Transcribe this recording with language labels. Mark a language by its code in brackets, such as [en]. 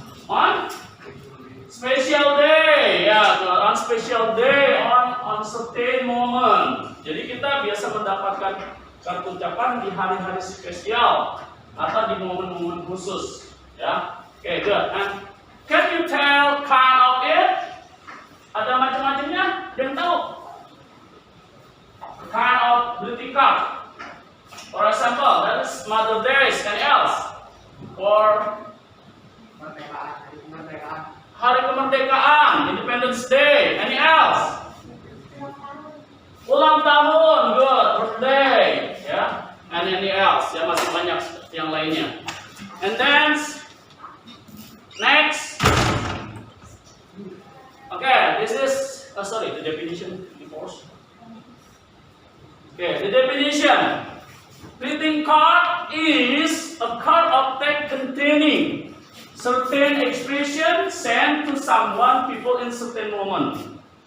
[en] On special day, ya, on special day, on certain moment. [id] Jadi kita biasa mendapatkan kartu ucapan di hari-hari spesial atau di momen-momen khusus, ya. Okay, good. [en] And can you tell kind of it? [id] Ada macam-macamnya, yang tahu? [en] Kind of greeting card. For example, that is Mother's Day, and else? Or Hari Kemerdekaan, Independence Day, any else? [id] Ulang tahun, good, birthday, ya, and any else, ya, masih banyak yang lainnya. [en] And then next, okay, this is the definition before. Okay, the definition. Greeting card is a card of text containing certain expression sent to someone, people in certain moment.